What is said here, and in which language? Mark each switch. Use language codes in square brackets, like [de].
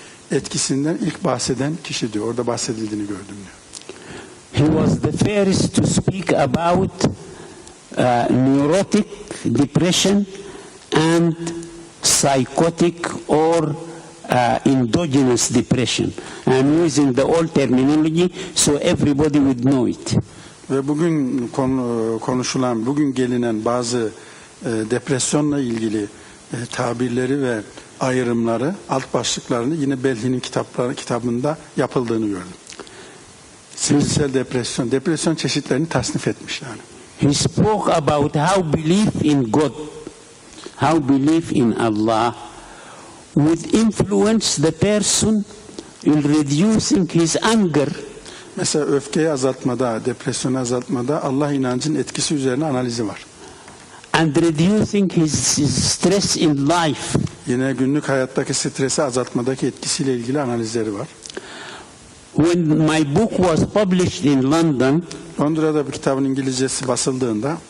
[tr] Etkisinden ilk bahseden kişi diyor. Orada bahsedildiğini gördüm diyor. [en] He was the first to speak about neurotic depression and psychotic or endogenous depression. I'm using the old terminology so everybody would know it. [tr] Ve bugün konuşulan, bugün gelinen bazı depresyonla ilgili tabirleri ve ayrımları, alt başlıklarını yine Belli'nin kitabında yapıldığını gördüm. Sinirsel depresyon, depresyon çeşitlerini tasnif etmiş yani. [en] He spoke about how belief in God, how belief in Allah would influence the person in reducing his anger. [tr] Mesela öfkeyi azaltmada, depresyonu azaltmada Allah inancının etkisi üzerine analizi var. [en] And reducing his stress in life. [tr] Yine günlük hayattaki stresi azaltmadaki etkisiyle ilgili analizleri var. [en] When my book was published in London, [tr] Londra'da bir kitabın İngilizcesi basıldığında